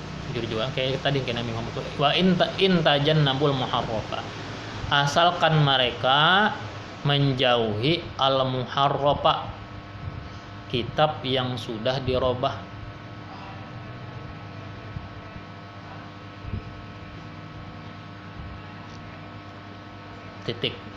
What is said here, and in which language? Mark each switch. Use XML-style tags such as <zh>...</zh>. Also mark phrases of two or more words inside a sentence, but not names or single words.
<id>jujur juga kayak tadi kena Nabi Muhammad</id> <ar>wa in tajannabul muharrafa,</ar> <id>asalkan mereka menjauhi</id> <ar>al muharrafa,</ar> <id>kitab yang sudah dirobah. Titik.</id>